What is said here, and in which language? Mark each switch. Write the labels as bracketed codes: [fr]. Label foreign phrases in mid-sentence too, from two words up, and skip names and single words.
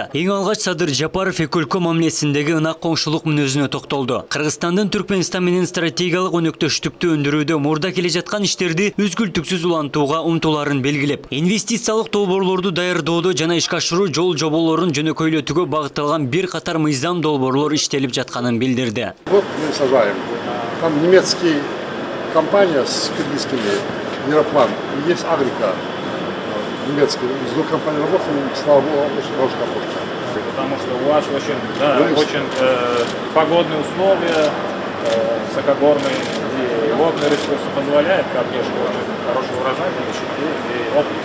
[ky] Эң алгач Садыр Жапаров эки өлкө мамилесиндеги ынак коңшулук мүнөзүнө токтолду. Кыргызстандын Түркменстан менен стратегиялык өнөктөштүктү өндүрүүдө мурда келе жаткан иштерди үзгүлтүксүз улантууга умтулаарын белгилеп, инвестициялык долбоорлорду даярдоодо жана ишке ашыруу жол жоболорун жөнөкөйлөтүүгө багытталган бир катар мыйзам долбоорлор иштелип жатканын билдирди. [ru] Вот мы сажаем. Там немецкий компания с кыргызскими, Мироплан, и есть Агрика немецкий. С двух компаний работаем, слава богу, очень хорошая работа. Потому что у вас очень погодные условия, высокогорные и водные ресурсы позволяют, как я очень хороший урожай получить и опыт.